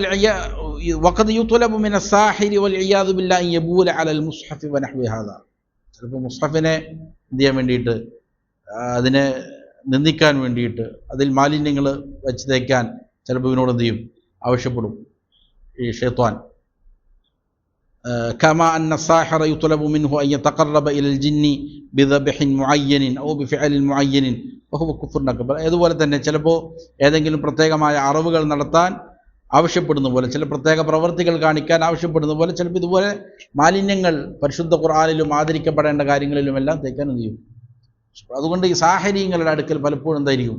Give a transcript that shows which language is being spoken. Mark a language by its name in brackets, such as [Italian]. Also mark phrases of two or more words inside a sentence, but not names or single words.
[Arabic] وقد يطلب من الساحر والعياذ بالله أن يبول على المصحف ونحو هذا, [Malayalam] ചിലപ്പോൾ മുസ്ഹഫിനെ എന്ത് ചെയ്യാൻ വേണ്ടിയിട്ട്, അതിനെ നിന്ദിക്കാൻ വേണ്ടിയിട്ട്, അതിൽ മാലിന്യങ്ങൾ വെച്ച് തേക്കാൻ ചിലപ്പോൾ ഇവനോട് എന്ത് ചെയ്യും? ആവശ്യപ്പെടും ഈ ഷൈത്വാൻ. [Arabic] كما أن الساحر يطلب منه أن يتقرب إلى الجن بذبح معين أو بفعل معين وهو كفر أكبر. [Malayalam] അതുപോലെ തന്നെ ചിലപ്പോൾ ഏതെങ്കിലും പ്രത്യേകമായ അറിവുകൾ നടത്താൻ ആവശ്യപ്പെടുന്ന പോലെ, ചില പ്രത്യേക പ്രവർത്തികൾ കാണിക്കാൻ ആവശ്യപ്പെടുന്ന പോലെ, ചിലപ്പോൾ ഇതുപോലെ മാലിന്യങ്ങൾ പരിശുദ്ധ ഖുർആനിലും ആദരിക്കപ്പെടേണ്ട കാര്യങ്ങളിലുമെല്ലാം തേക്കാൻ എന്ത് ചെയ്യും? അതുകൊണ്ട് ഈ സാഹരീങ്ങളുടെ അടുക്കൽ പലപ്പോഴും എന്തായിരിക്കും?